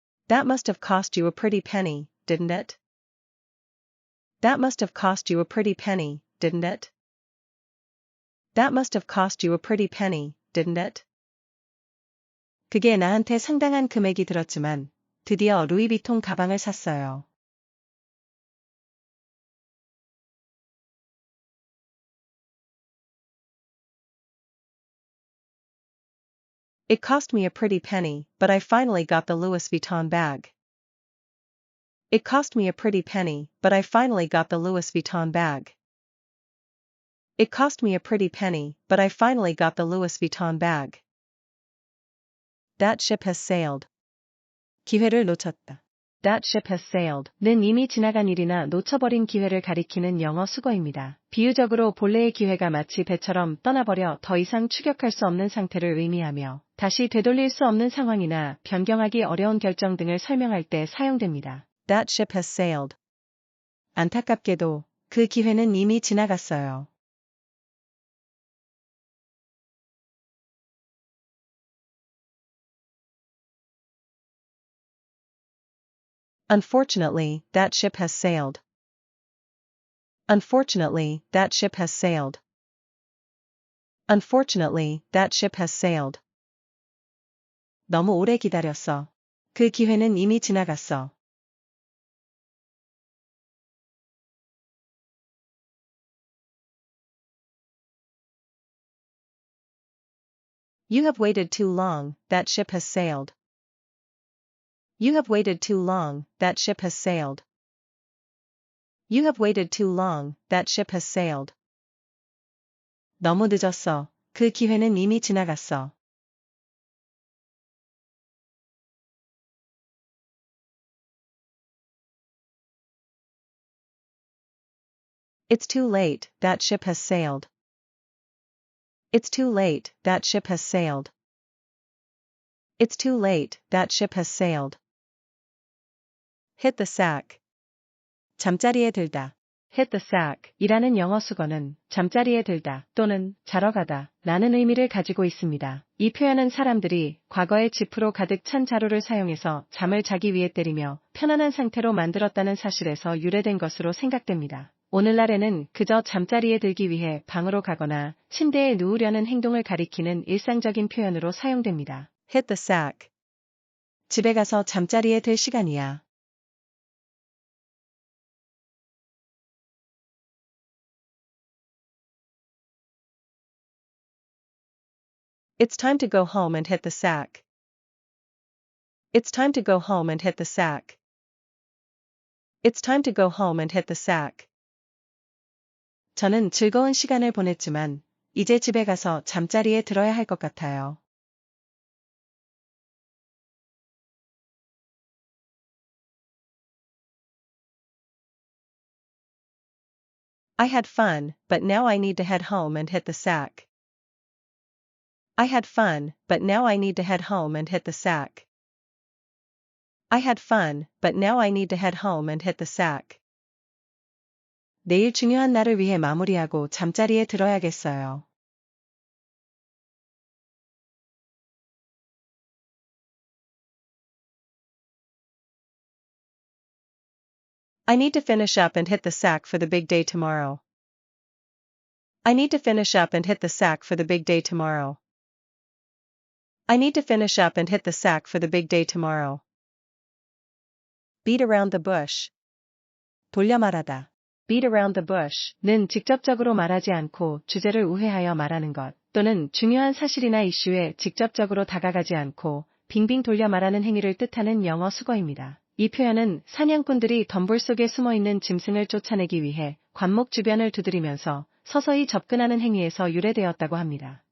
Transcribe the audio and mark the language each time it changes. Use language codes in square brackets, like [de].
[en] That must have cost you a pretty penny, didn't it? That must have cost you a pretty penny, didn't it? That must have cost you a pretty penny, didn't it? [ko] 그게 나한테 상당한 금액이 들었지만 드디어 루이비통 가방을 샀어요. [en] It cost me a pretty penny, but I finally got the Louis Vuitton bag. It cost me a pretty penny, but I finally got the Louis Vuitton bag. It cost me a pretty penny, but I finally got the Louis Vuitton bag. That ship has sailed. [ko] 기회를 놓쳤다. [en] That ship has sailed [ko] 는 이미 지나간 일이나 놓쳐버린 기회를 가리키는 영어 수거입니다. 비유적으로 본래의 기회가 마치 배처럼 떠나버려 더 이상 추격할 수 없는 상태를 의미하며 다시 되돌릴 수 없는 상황이나 변경하기 어려운 결정 등을 설명할 때 사용됩니다. [en] That ship has sailed. [ko] 안타깝게도 그 기회는 이미 지나갔어요. [en] Unfortunately, that ship has sailed. Unfortunately, that ship has sailed. Unfortunately, that ship has sailed. [ko] 너무 오래 기다렸어. 그 기회는 이미 지나갔어. [en] You have waited too long, that ship has sailed. You have waited too long, that ship has sailed. You have waited too long, that ship has sailed. [ko] 너무 늦었어. 그 기회는 이미 지나갔어. [en] It's too late, that ship has sailed. It's too late, that ship has sailed. It's too late, that ship has sailed. Hit the sack. [ko] 잠자리에 들다. [en] Hit the sack [ko] 이라는 영어 수거는 잠자리에 들다 또는 자러 가다 라는 의미를 가지고 있습니다. 이 표현은 사람들이 과거에 지프로 가득 찬 자루를 사용해서 잠을 자기 위해 때리며 편안한 상태로 만들었다는 사실에서 유래된 것으로 생각됩니다. 오늘날에는 그저 잠자리에 들기 위해 방으로 가거나 침대에 누우려는 행동을 가리키는 일상적인 표현으로 사용됩니다. [en] Hit the sack. [ko] 집에 가서 잠자리에 들 시간이야. [en] It's time to go home and hit the sack. It's time to go home and hit the sack. It's time to go home and hit the sack. [ko] 저는 즐거운 시간을 보냈지만 이제 집에 가서 잠자리에 들어야 할 것 같아요. [en] I had fun, but now I need to head home and hit the sack. I had fun, but now I need to head home and hit the sack. I had fun, but now I need to head home and hit the sack. [ko] 내일 중요한 날을 위해 마무리하고 잠자리에 들어야겠어요. [en] I need to finish up and hit the sack for the big day tomorrow. I need to finish up and hit the sack for the big day tomorrow. I need to finish up and hit the sack for the big day tomorrow. Beat around the bush. [ko] 돌려 말하다. [en] beat around the bush [ko] 는 직접적으로 말하지 않고 주제를 우회하여 말하는 것, 또는 중요한 사실이나 이슈에 직접적으로 다가가지 않고 빙빙 돌려 말하는 행위를 뜻하는 영어 수거입니다. 이 표현은 사냥꾼들이 덤불 속에 숨어있는 짐승을 쫓아내기 위해 관목 주변을 두드리면서 서서히 접근하는 행위에서 유래되었다고 합니다.